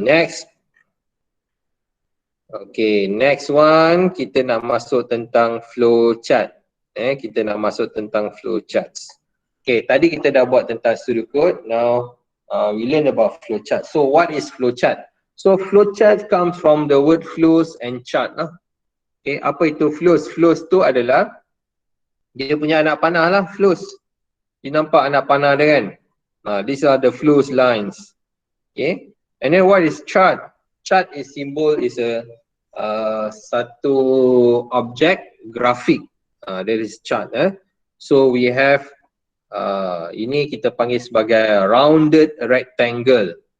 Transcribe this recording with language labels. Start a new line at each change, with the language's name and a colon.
English: Next. Okay, next one
Malay: kita nak masuk tentang flow chart. Kita nak masuk tentang flow charts. Okay, tadi kita dah buat tentang pseudocode.
English: Now we learn about flow chart. So what is flow chart? So flow chart comes from the word flows and chart lah.
Malay: Okay, apa itu flows? Flows tu adalah dia punya anak panah lah, flows. You nampak anak panah dia kan?
English: These are the flows lines. Okay, and then what is chart? Chart is symbol is a
Malay: satu objek grafik.
English: That is chart. So we have
Malay: ini kita panggil sebagai rounded rectangle.